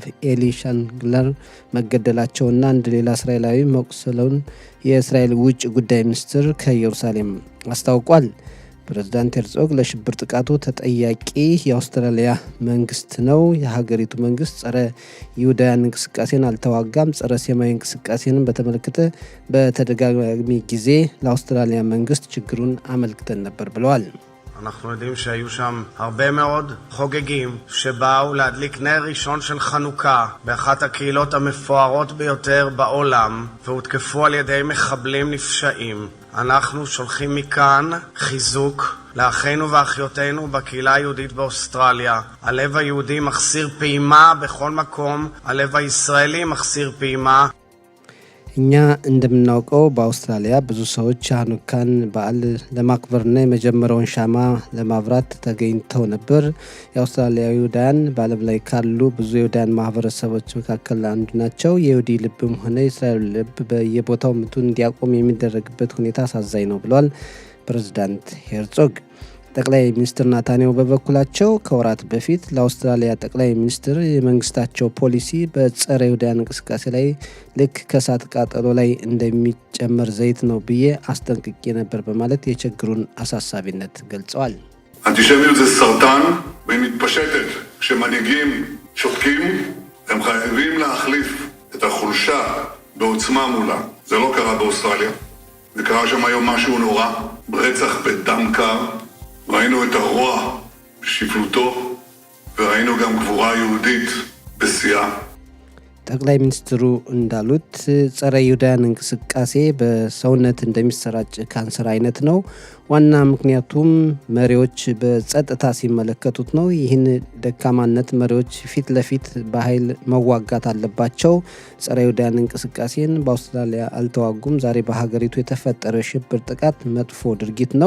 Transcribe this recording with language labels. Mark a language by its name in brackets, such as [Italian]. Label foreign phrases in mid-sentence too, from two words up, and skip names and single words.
[Amharic] ኤሊ ሻንግለር መገደላቸውና አንድ ሌላ እስራኤላዊ መቁሰሉን የእስራኤል ውጭ ጉዳይ ሚኒስትር ከኢየሩሳሌም አስታውቋል። ፕሬዝዳንት ሄርዞግ ለሽብር ጥቃቱ ተጠያቂ የአውስትራሊያ መንግስት ነው፣ የሀገሪቱ መንግስት ጸረ ይሁዳውያን እንቅስቃሴን አልተዋጋም፣ ጸረ ሴማዊ እንቅስቃሴንን በተመለከተ በተደጋጋሚ ጊዜ ለአውስትራሊያ መንግስት ችግሩን አመልክተን ነበር ብለዋል። [Hebrew] אנחנו יודעים שהיו שם הרבה מאוד חוגגים שבאו להדליק נר ראשון של חנוכה באחת הקהילות המפוארות ביותר בעולם והותקפו על ידי מחבלים נפשעים. אנחנו שולחים מכאן חיזוק לאחינו ואחיותינו בקהילה היהודית באוסטרליה. הלב היהודי מחסיר פעימה בכל מקום, הלב הישראלי מחסיר פעימה. [Amharic] እኛ እንደምናውቀው በአውስትራሊያ ብዙ ሰዎች ሃኑካን በዓል ለማክበርና የመጀመሪያውን ሻማ ለማብራት ተገኝተው ነበር። የአውስትራሊያ ይሁዳውያን በዓለም ላይ ካሉ ብዙ የይሁዳውያን ማህበረሰቦች መካከል አንዱ ናቸው። የይሁዲ ልብም ሆነ የእስራኤል ልብ በየቦታው ምቱን እንዲያቆም የሚደረግበት ሁኔታ አሳዛኝ ነው ብለዋል ፕሬዝዳንት ሄርዞግ። ጠቅላይ ሚኒስትር ናታንያሁ በበኩላቸው ከወራት በፊት ለአውስትራሊያ ጠቅላይ ሚኒስትር የመንግስታቸው ፖሊሲ በጸረ ይሁዳውያን እንቅስቃሴ ላይ ልክ ከእሳት ቃጠሎ ላይ እንደሚጨመር ዘይት ነው ብዬ አስጠንቅቄ ነበር በማለት የችግሩን አሳሳቢነት ገልጸዋል። [Hebrew] אנטישמיות זה סרטן והיא מתפשטת. כשמנהיגים שותקים הם חייבים להחליף את החולשה בעוצמה מולה. זה לא קרה באוסטרליה. זה קרה שם היום משהו נורא, רצח בדם קר. ראינו את הרוע בשפלותו וראינו גם גבורה יהודית בשיאה. [Amharic] ጠቅላይ ሚኒስትሩ እንዳሉት ጸረ ይሁዳውያን እንቅስቃሴ በሰውነት እንደሚሰራጭ ካንሰር አይነት ነው። ዋና ምክንያቱም መሪዎች በጸጥታ ሲመለከቱት ነው። ይህን ደካማነት መሪዎች ፊት ለፊት በኃይል መዋጋት አለባቸው። ጸረ ይሁዳውያን እንቅስቃሴን በአውስትራሊያ አልተዋጉም። ዛሬ በሀገሪቱ የተፈጠረው የሽብር ጥቃት መጥፎ ድርጊት ነው።